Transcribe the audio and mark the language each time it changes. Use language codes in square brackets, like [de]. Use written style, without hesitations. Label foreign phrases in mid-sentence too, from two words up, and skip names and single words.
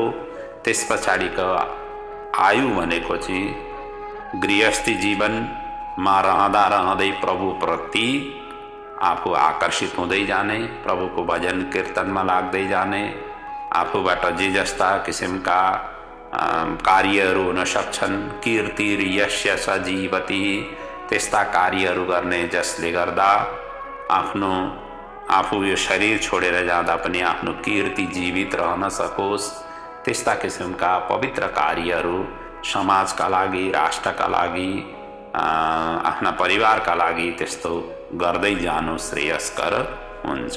[ne] त्यस पछाडिको आयु भनेको चाहिँ गृहस्थी जीवनमा रहँदा रहँदै प्रभुप्रति आफू आकर्षित हुँदै जाने, प्रभुको भजन कीर्तनमा लाग्दै जाने, आफूबाट जे जस्ता किसिमका कार्यहरू हुन सक्छन्, [sa] कीर्ति यस्य स जीवति, [ne] त्यस्ता कार्यहरू गर्ने जसले गर्दा आफू यो शरीर छोडेर जाँदा पनि आफ्नो कीर्ति जीवित रहन सकोस्, त्यस्ता किसिमका पवित्र कार्यहरू समाजका लागि, राष्ट्रका लागि, आफ्ना परिवारका लागि त्यस्तो गर्दै जानु श्रेयस्कर हुन्छ।